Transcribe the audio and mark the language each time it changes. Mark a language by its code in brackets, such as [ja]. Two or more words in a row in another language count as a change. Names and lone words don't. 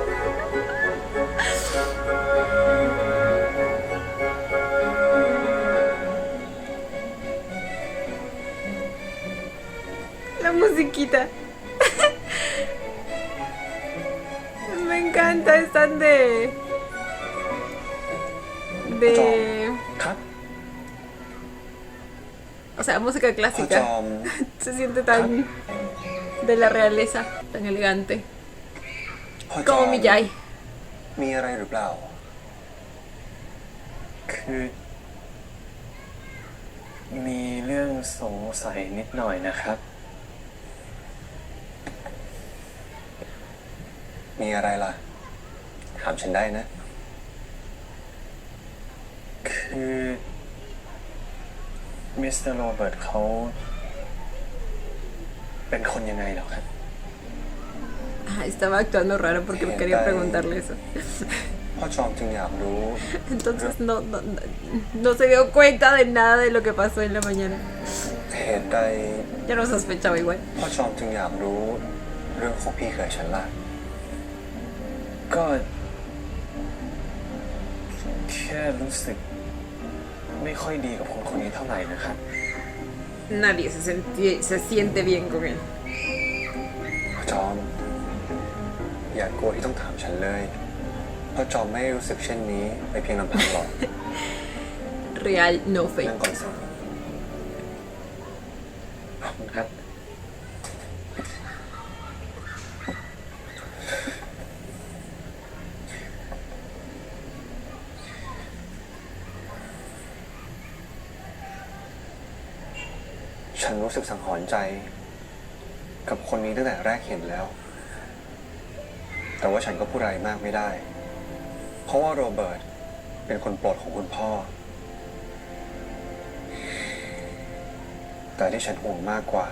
[es] La musiquita. Me encanta, están de... [th] ครับ [es] O sea, música [th] พ่อจ [es] clásica. [th] อม [es] Se siente tan de la realeza, tan elegante. [th] พ่อจอ [es] Como [th] ม [es] mi Yai. [th] มีอะไรหรือเปล่า คือ มีเรื่องสงสัยนิดหน่อยนะครับ มีอะไรล่ะ ถามฉันได้นะ คือมิสเตอร์โรเบิร์ตเขาเป็นคนยังไงเหรอครับ [es] Ah, estaba actuando raro porque me quería preguntarle eso. [th] พ่อจอมจึงอยากรู้ [es] Entonces no se dio cuenta de nada de lo que pasó en la mañana. [th] เหตุใด [es] Ya lo sospechaba igual. [th] พ่อจอมจึงอยากรู้เรื่องของพี่เขยฉันล่ะ ก็แค่รู้สึกไม่ค่อยดีกับคนคนนี้เท่าไหร่นะครับ [es] Nadie se siente bien con él. [th] พ่อจอม อย่ากลัวที่ต้องถามฉันเลยพ่อจอมไม่รู้สึกเช่นนี้ไปเพียงลำพังหรอก [es] Real, no [th] นั่ง [es] fake. [th] ก่อนสิ ขอบคุณครับ ฉันรู้สึกสังหรณ์ใจ กับคนนี้ตั้งแต่แรกเห็นแล้ว แต่ว่าฉันก็พูดอะไรมากไม่ได้ เพราะว่าโรเบิร์ตเป็นคนโปรดของคุณพ่อ แต่ที่ฉันห่วงมากกว่า